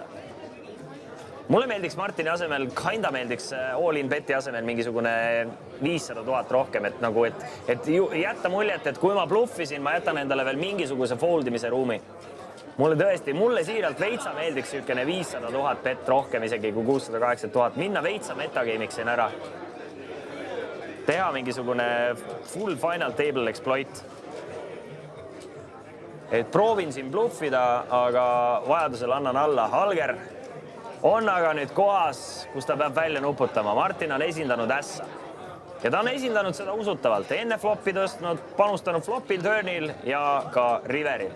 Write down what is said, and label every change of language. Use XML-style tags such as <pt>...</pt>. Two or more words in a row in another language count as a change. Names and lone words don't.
<et>Mulle meeldiks Martini asemel, kinda meeldiks all-in beti asemel mingisugune 500 000 rohkem, et jätta muljet, et kui ma bluffisin, ma jätan endale veel mingisuguse foldimise ruumi. Mulle siiralt veitsa meeldiks sükene 500 000 bet rohkem isegi kui 680 000. Minna veitsa metagame'iks siin ära. Teha mingisugune</et> <en>full final table exploit.</en> <et>Et proovin siin bluffida, aga vajadusel annan alla. Alger on aga nüüd kohas, kus ta peab välja nuputama. Martin on esindanud ässa. Ja ta on esindanud seda usutavalt. Enne floppi tõstnud, panustanud flopil, turnil ja ka Riveril.</et>